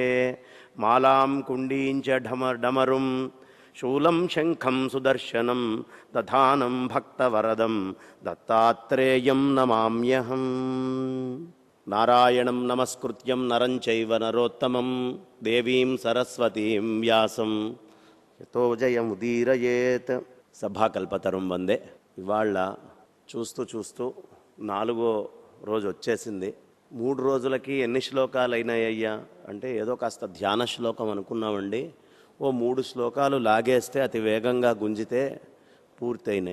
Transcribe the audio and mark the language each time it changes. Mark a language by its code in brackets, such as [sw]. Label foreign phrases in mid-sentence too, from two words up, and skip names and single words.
[sa] मालां कुण्डीं च डमरुं शूलं शङ्खं सुदर्शनं दधानं भक्तवरदं दत्तात्रेयं नमाम्यहम्। नारायणं नमस्कृत्यं नरं चैव नरोत्तमं देवीं सरस्वतीं व्यासं यतो जयमुदीरयेत्। సభాకల్పతరుం వందే. [te] ఇవాళ చూస్తూ చూస్తూ 4వ రోజు వచ్చేసింది. 3 రోజులకి ఎన్ని శ్లోకాలు అయినాయ్యా అంటే ఏదో కాస్త ధ్యాన శ్లోకం అనుకున్నామండి. ఓ 3 శ్లోకాలు లాగేస్తే అతి వేగంగా గుంజితే పూర్తయినాయి.